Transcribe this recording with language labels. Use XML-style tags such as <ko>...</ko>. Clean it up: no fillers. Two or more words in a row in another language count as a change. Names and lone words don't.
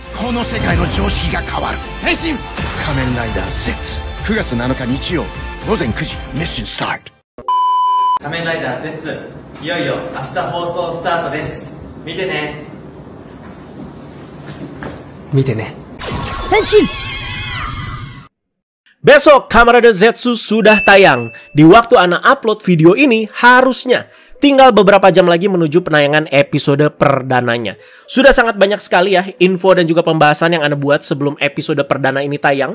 <ja>この世界の常識が変わる。変身仮面ライダー Z 9月7日日曜午前9時ミッションスタート。仮面ライダー Z いよいよ明日放送スタートです。見てね。見てね。変身。</ja> <id>Besok Kamen Rider Zetsu sudah tayang. Di waktu Ana upload video ini harusnya tinggal beberapa jam lagi menuju penayangan episode perdananya. Sudah sangat banyak sekali ya info dan juga pembahasan yang Ana buat sebelum episode perdana ini tayang.</id>